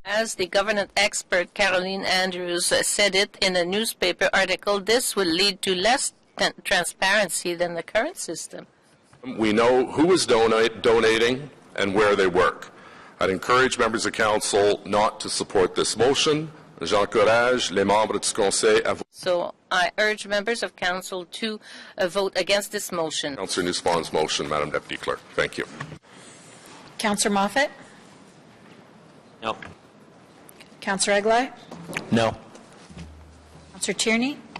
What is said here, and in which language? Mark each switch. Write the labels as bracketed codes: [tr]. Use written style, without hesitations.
[en] As the governance expert Caroline Andrews said it in a newspaper article, this will lead to less transparency than the current system. We know who is donating and where they work. I'd encourage members of council not to support this motion. [fr] J'encourage les membres du conseil à voter. [en] So I urge members of council to vote against this motion. Councillor Nussbaum's motion, Madam Deputy Clerk. Thank you. Councillor Moffat? No. Councillor Eglai? No. Councillor Tierney?